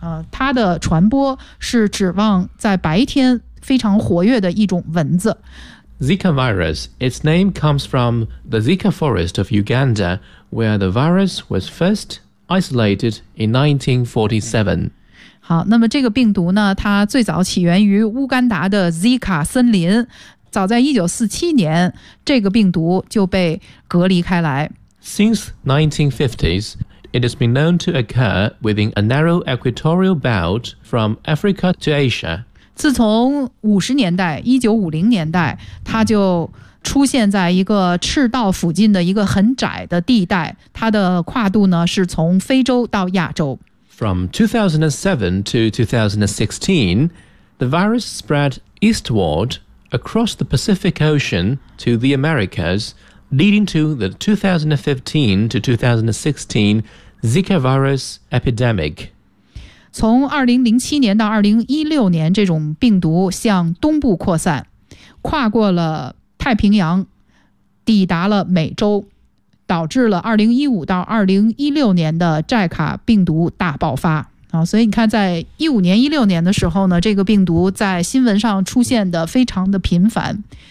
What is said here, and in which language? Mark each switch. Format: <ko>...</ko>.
<zh>它的传播是指望在白天非常活跃的一种蚊子。</zh> <en>Zika virus, its name comes from the Zika forest of Uganda, where the virus was first isolated in 1947.</en> <zh>好，那么这个病毒呢，它最早起源于乌干达的 Zika 森林。早在1947年，这个病毒就被隔离开来。</zh> <en>Since 1950s, it has been known to occur within a narrow equatorial belt from Africa to Asia.</en> <zh>自从50年代，1950年代，它就出现在一个赤道附近的一个很窄的地带，它的跨度呢是从非洲到亚洲。</zh> <en>From 2007 to 2016, the virus spread eastward across the Pacific Ocean to the Americas, leading to the 2015 to 2016 Zika virus epidemic.</en> <zh>从2007年到2016年，这种病毒向东部扩散，跨过了太平洋，抵达了美洲，导致了2015到2016年的寨卡病毒大爆发。所以你看在15年、16年的时候呢，这个病毒在新闻上出现的非常的频繁。</zh>